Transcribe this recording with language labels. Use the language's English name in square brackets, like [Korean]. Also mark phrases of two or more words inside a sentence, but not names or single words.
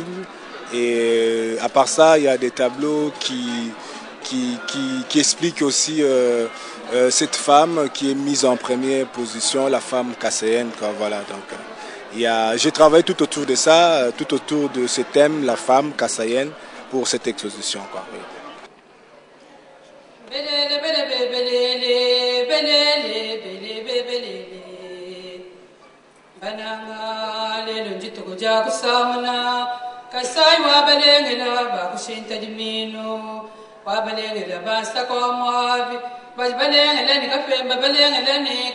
[French] Et à part ça, il y a des tableaux qui expliquent aussi cette femme qui est mise en première position, la femme kassaïenne. Voilà, donc, j'ai travaillé tout autour de ça, tout autour de ce thème, la femme kassaïenne, pour cette exposition. Quoi, oui. [Luba-Lulua] Kasai wa balengela ba kushinta dimino wa balengela ba sakwa mwavi ba balengela ni kafemba balengela ni